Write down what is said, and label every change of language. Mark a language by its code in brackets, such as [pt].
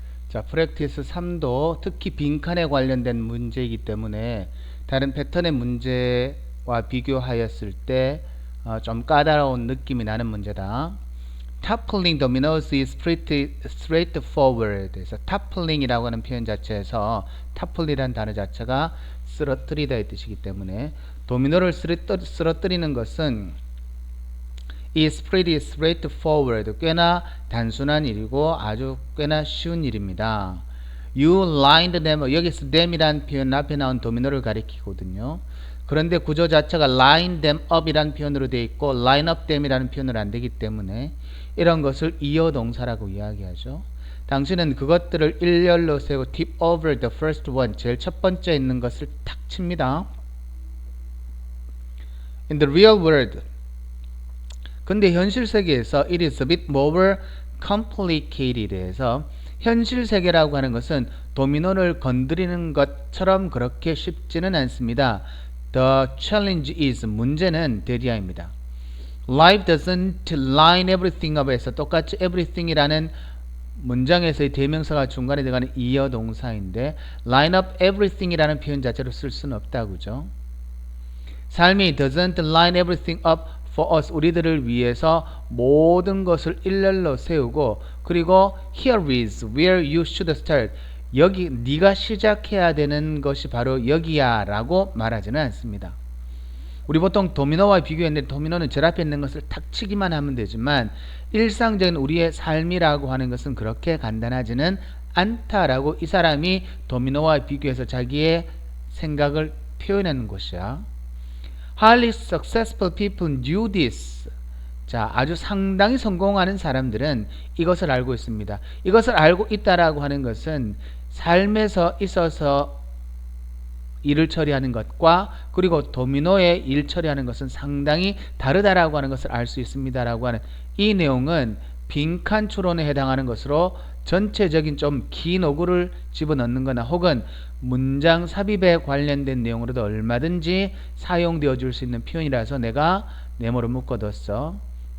[ko] 자, 프랙티스 3도 특히 빈칸에 관련된 문제이기 때문에 다른 패턴의 문제와 비교하였을 때 좀 까다로운 느낌이 나는 문제다. [en] Toppling dominoes is pretty straightforward. [ko] 그래서 toppling이라고 하는 표현 자체에서 topple이라는 단어 자체가 쓰러뜨리다의 뜻이기 때문에 도미노를 쓰러뜨리는 것은 [en] is pretty straightforward. [ko] 꽤나 단순한 일이고 아주 꽤나 쉬운 일입니다. [en] You lined them. [ko] 여기서 them이란 표현 앞에 나온 도미노를 가리키거든요. 그런데 구조 자체가 [en] line them up [ko] 이라는 표현으로 되어 있고 [en] line up them [ko] 이라는 표현으로 안 되기 때문에 이런 것을 이어 동사라고 이야기하죠. 당신은 그것들을 일렬로 세우고 [en] tip over the first one. [ko] 제일 첫 번째 있는 것을 탁 칩니다. [en] In the real world. [ko] 근데 현실 세계에서 [en] it is a bit more complicated [ko] 해서 현실 세계라고 하는 것은 도미노를 건드리는 것처럼 그렇게 쉽지는 않습니다. [en] The challenge is [ko] 문제는 대리아입니다. [en] Life doesn't line everything up [ko] 해서 똑같이 everything이라는 문장에서의 대명사가 중간에 들어가는 이어 동사인데 line up everything이라는 표현 자체로 쓸 수는 없다고죠. 삶이 [en] doesn't line everything up for us. [ko] 우리들을 위해서 모든 것을 일렬로 세우고 그리고 [en] here is where you should start. [ko] 여기 네가 시작해야 되는 것이 바로 여기야 라고 말하지는 않습니다. 우리 보통 도미노와 비교했는데 도미노는 절 앞에 있는 것을 탁 치기만 하면 되지만 일상적인 우리의 삶이라고 하는 것은 그렇게 간단하지는 않다라고 이 사람이 도미노와 비교해서 자기의 생각을 표현하는 것이야. [en] Highly successful people knew this. [ko] 자, 아주 상당히 성공하는 사람들은 이것을 알고 있습니다. 이것을 알고 있다라고 하는 것은 삶에서 있어서 일을 처리하는 것과 그리고 도미노의 일 처리하는 것은 상당히 다르다라고 하는 것을 알 수 있습니다라고 하는 이 내용은 빈칸 추론에 해당하는 것으로 전체적인 좀 긴 어구를 집어넣는 거나 혹은 문장 삽입에 관련된 내용으로도 얼마든지 사용되어 줄 수 있는 표현이라서 내가 네모로 묶어뒀어.